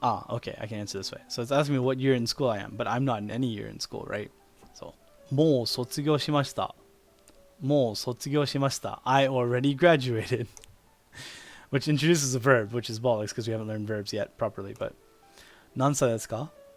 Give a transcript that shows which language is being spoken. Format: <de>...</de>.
<en>Okay, I can answer this way. So it's asking me what year in school I am, but I'm not in any year in school, right?</en> <ja>So もう卒業しました。もう卒業しました.</ja> <en>I already graduated. Which introduces a verb, which is bollocks because we haven't learned verbs yet properly, but</en> <ja>何歳ですか?</ja>